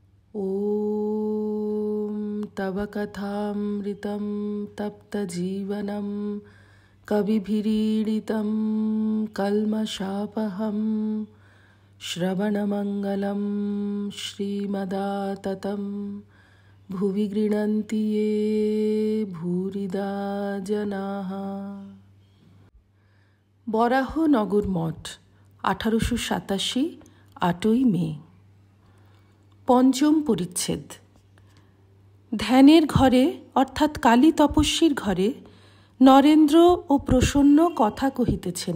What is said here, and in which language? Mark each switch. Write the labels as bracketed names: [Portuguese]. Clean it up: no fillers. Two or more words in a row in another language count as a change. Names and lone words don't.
[Sanskrit] ॐ तव कथामृतं तप्तजीवनं कविभिरीडितं कल्मषापहं श्रवणमङ्गलं श्रीमदाततं भुवि गृह्णन्ति ये भूरिदा जनाः। [Bangla] বরাহনগর মঠ 1887 8ই মে। পঞ্চম পরিচ্ছেদ। ধ্যানের ঘরে অর্থাৎ কালী তপস্বীর ঘরে নরেন্দ্র ও প্রসন্ন কথা কহিতেছেন।